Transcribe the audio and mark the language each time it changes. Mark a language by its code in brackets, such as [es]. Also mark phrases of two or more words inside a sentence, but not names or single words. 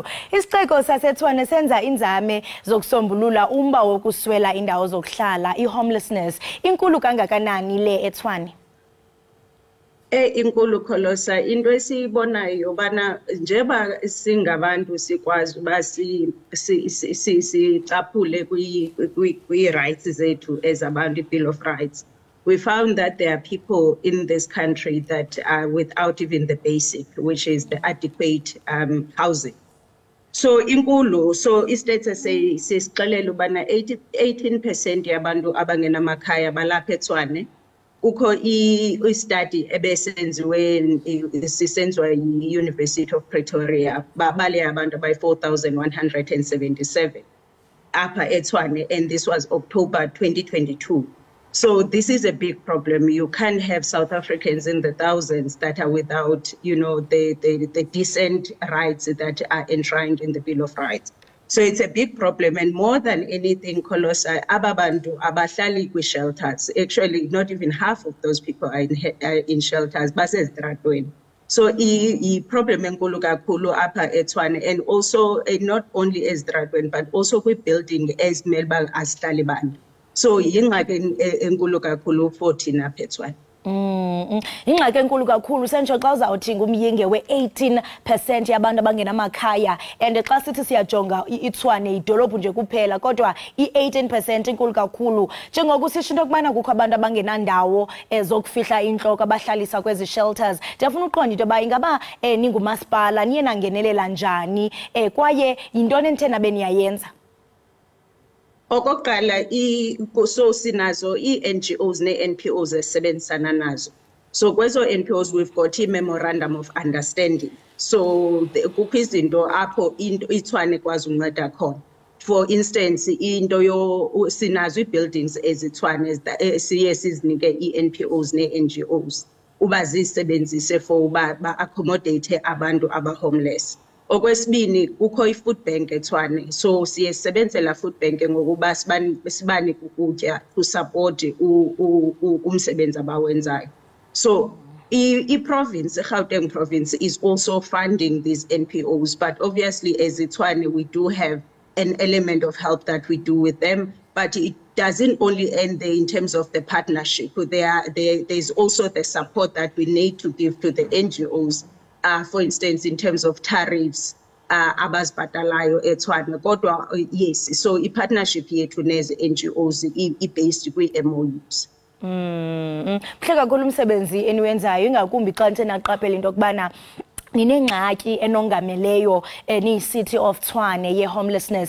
[xh] Isixeko saseTshwane senza inzame zokusombulula umba wokuswela indawo zokuhlala, i-homelessness. Inkulu kangakanani le eTshwane? Inkulu Kholosa, into esiyibonayo bana njeba singabantu sikwazi uba sicaphule kwi-rights zethu as abantu, Bill of Rights. [en] We found that there are people in this country that are without even the basic, which is the adequate housing. [xh] So inkulu, so istate sisixelela ubana 18% yabantu abangenamakhaya balapha eTshwane. Ukho i-study ebesenziwe sisenziwa yi-University of Pretoria babale abantu by 4,177 apha eTshwane, [en] and this was October 2022. So this is a big problem. You can't have South Africans in the thousands that are without, the decent rights that are enshrined in the Bill of Rights. So it's a big problem, and more than anything, [xh] Kholosa, ababantu abahlali kwi shelters. [en] Actually, not even half of those people are in shelters. [xh] Basezidratweni. So I problem enkulu kakhulu apha eTshwane, [en] and also not only ezidratweni but also kwi building as [xh] melba asihlali bantu. So yingxaki enkulu kakhulu for thina apha eTshwane. Ingxaki enkulu kakhulu sentsho xa uzawuthi ngumyinge we-18% yabantu abangenamakhaya, and xa sithi siyajonga iTshwane idolophu nje kuphela kodwa i-18% inkulu kakhulu. Njengokusisho into yokubana kukho abantu abangenandawo zokufihla intloko abahlalisa kwezi shelters. Ndiyafuna uqonda into yoba ingaba ningumasipala niye nangenelela njani kwaye yintoni enithena beniyayenza? Okokuqala so sinazo i-NGOs ne-NPOs esebenzisana nazo. So kwezo NPOs [en] we've got i-memorandum of understanding. [xh] So kukho izinto apho iTshwane kwazi unceda khona. For instance, into sinazo i-buildings ezitshwane siye sizinike i-NPOs ne-NGOs uba zisebenzise for uba accommodate abantu aba-homeless. Okwesibini kukho i- [en] food bank [xh] eTshwane, so siyesebenzela [en] food bank [xh] ngokuba sibani ukutya [en] to support [xh] umsebenzi abawenzayo. [en] So i-province, Gauteng province, is also funding these NPOs, but obviously as eTshwane we do have an element of help that we do with them, but it doesn't only end there in terms of the partnership. There's also the support that we need to give to the NGOs. For instance, in terms of tariffs, [xh] abazibhatalayo eTshwane. Kodwa yes, so i-partnership yethu nezi NGOs i-based kwi-MOUs. Mhle kakhulu umsebenzi eniwenzayo, ingakumbi xa nithe naqaphela into yokubana ninengxaki enongameleyo ni-City of Tshwane ye-homelessness.